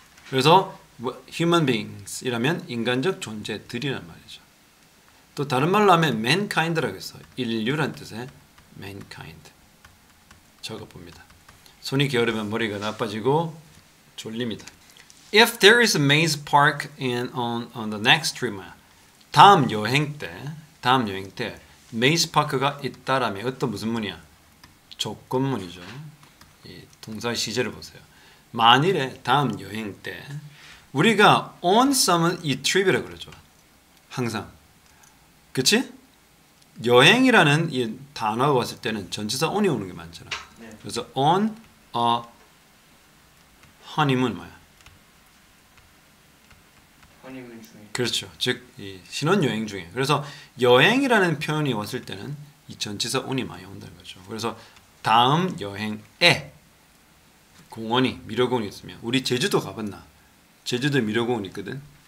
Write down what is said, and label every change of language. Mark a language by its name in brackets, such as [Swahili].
[Korean] 그래서 human beings 이라면 인간적 존재들이란 말이죠. 또 다른 말로 하면 mankind라고 했어. 인류란 뜻의 mankind. 적어봅니다. 손이 게으르면 머리가 나빠지고 졸립니다. [English] If there is a maze park on the next trip, [Korean] 다음 여행 때 maze park가 있다라면 어떤 무슨 문이야? 조건문이죠. 이 동사의 시제를 보세요. 만일에 다음 여행 때 우리가 on some은 이 trip이라고 그러죠. 항상. 그치? 여행이라는 이 단어가 왔을 때는 전치사 on이 오는 게 많잖아. 그래서 [English] on a honeymoon [Korean] 뭐야? honeymoon 중에. 그렇죠. 즉 이 신혼여행 중에. 그래서 여행이라는 표현이 왔을 때는 이 전치사 on이 많이 온다는 거죠. 그래서 다음 여행에 공원이 미려공원이 있으면 우리 제주도 가봤나? 제주도에 미려공원 있거든.